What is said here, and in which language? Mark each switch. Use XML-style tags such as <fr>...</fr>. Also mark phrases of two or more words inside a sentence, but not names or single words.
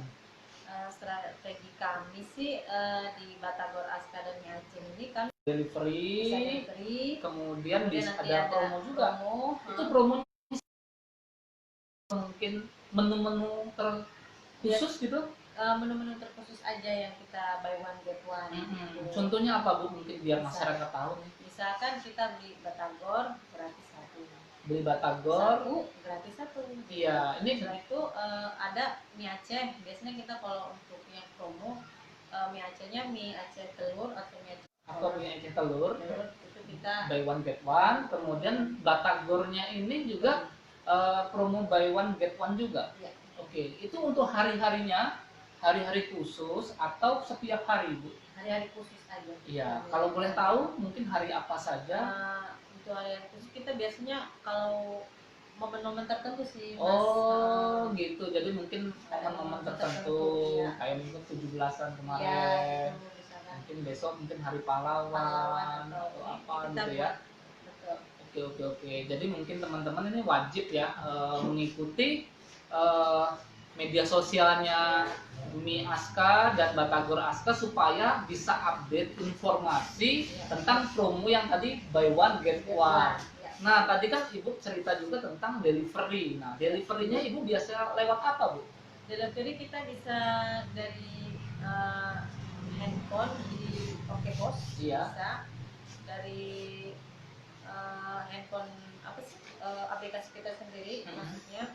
<id>Strategi kami sih di Batagor Aska dan mie Aceh ini kan delivery, kemudian ada promo juga. Itu promo mungkin menu-menu terkhusus gitu? Menu-menu terkhusus aja yang kita</id> <en>buy one get one.</en> <id>Gitu. Contohnya apa Bu? Mungkin biar masyarakat tahu nih. Misalkan kita beli Batagor gratis 1. Beli Batagor gratis 1. Iya, ini setelah itu ada mie Aceh. Biasanya kita kalau untuk yang promo mie Acehnya mie Aceh telur atau mie Aceh telur itu kita</id> <en>buy one get one.</en> <id>Kemudian Batagornya ini juga promo</id> <en>buy one get one</en> <id>juga. Ya. Oke, itu untuk hari-hari khusus atau setiap hari Bu? Hari-hari khusus aja. Iya, kalau boleh tahu mungkin hari apa saja? Untuk hari-hari khusus kita biasanya kalau momen-momen tertentu sih Mas. Oh gitu, jadi mungkin momen-momen tertentu ya. Kayak mungkin 17-an kemarin ya, mungkin besok mungkin hari pahlawan atau apa gitu ya. Oke. Jadi mungkin teman-teman ini wajib ya mengikuti media sosialnya Bumi Aska dan Batagor Aska supaya bisa update informasi tentang promo yang tadi</id> <en>buy one get one.</en> <id>Nah, tadi kan Ibu cerita juga tentang delivery. Nah, deliverynya Ibu biasa lewat apa Bu? Delivery kita bisa dari handphone di Oke Bos, bisa dari handphone aplikasi kita sendiri maksudnya.</id>